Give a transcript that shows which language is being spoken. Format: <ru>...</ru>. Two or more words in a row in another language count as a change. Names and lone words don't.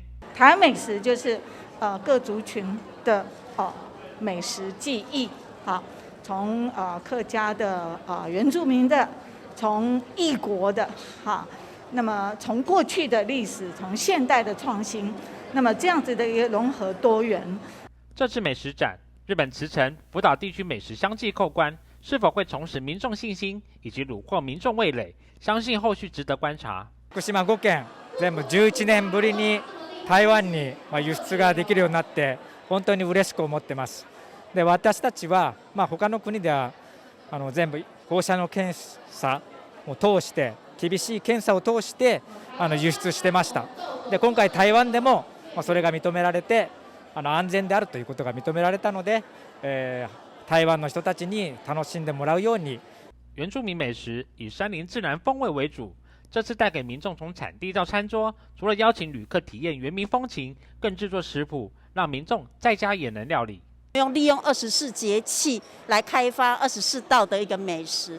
<zh>台湾美食就是各族群的美食记忆，从客家的原住民的，从异国的那么从过去的历史，从现代的创新，那么这样子的一个融合多元。这次美食展，日本茨城、福岛地区美食相继扣关，是否会重拾民众信心，以及虏获民众味蕾？相信后续值得观察。</zh> <ja>福島5県全部11年ぶりに台湾に輸出ができるようになって本当に嬉しく思ってます。で、私たちは他の国では全部放射能検査を通して厳しい検査を通して輸出してました。で、今回台湾でもそれが認められて安全であるということが認められたので、台湾の人たちに楽しんでもらうように。</ja> <zh>原住民美食以山林自然风味为主，这次带给民众从产地到餐桌，除了邀请旅客体验原民风情，更制作食谱，让民众在家也能料理。利用24节气来开发24道的一个美食。</zh>